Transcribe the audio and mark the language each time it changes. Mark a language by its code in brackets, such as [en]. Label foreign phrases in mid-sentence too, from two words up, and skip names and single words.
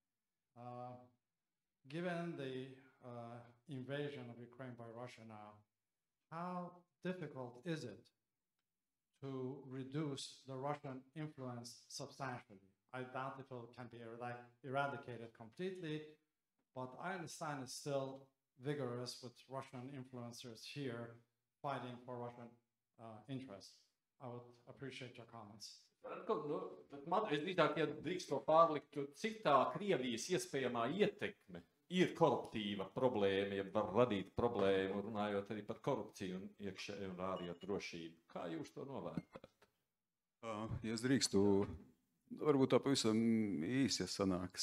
[en] Given the invasion of Ukraine by Russia now, how difficult is it to reduce the Russian influence substantially? I doubt if it can be eradicated completely, but I understand it's still vigorous with Russian influencers here fighting for Russian interests. I would appreciate your comments. [lv] Man es drīkst to pārlikt, cik tā Krievijas iespējamā ietekme ir koruptīva problēma, ja var radīt problēmu, runājot arī par korupciju un iekšēju un ārējo drošību. Kā jūs to novērtējat? Ja es drīkstu, varbūt tā pavisam īsi, ja sanāks.